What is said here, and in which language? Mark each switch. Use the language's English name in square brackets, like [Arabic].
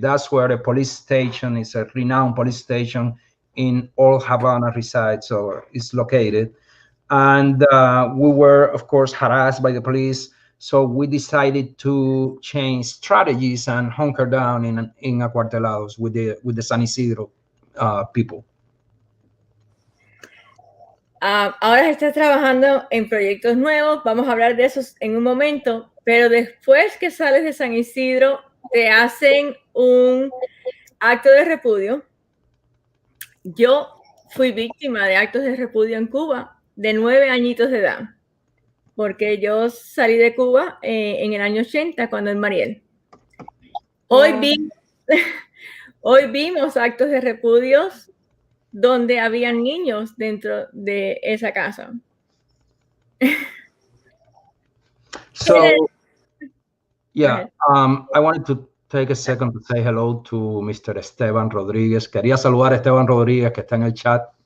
[English] That's where the police station is, a renowned police station in Old Havana resides or is located. And we were, of course, harassed by the police. So we decided to change strategies and hunker down in Acuartelados with the San Isidro people. [Spanish] Ahora estás trabajando en proyectos nuevos, vamos a hablar de esos en un momento, pero después que sales de San Isidro, te hacen un acto de repudio. Yo fui víctima de actos de repudio en Cuba de 9 añitos de edad, porque yo salí de Cuba en el año 80, cuando en Mariel. Hoy vimos actos de repudios donde habían niños dentro de esa casa. [English] So, yeah, I wanted to take a second to say hello to Mr. Esteban Rodríguez. [Spanish] Quería saludar a Esteban Rodríguez, que está en el chat.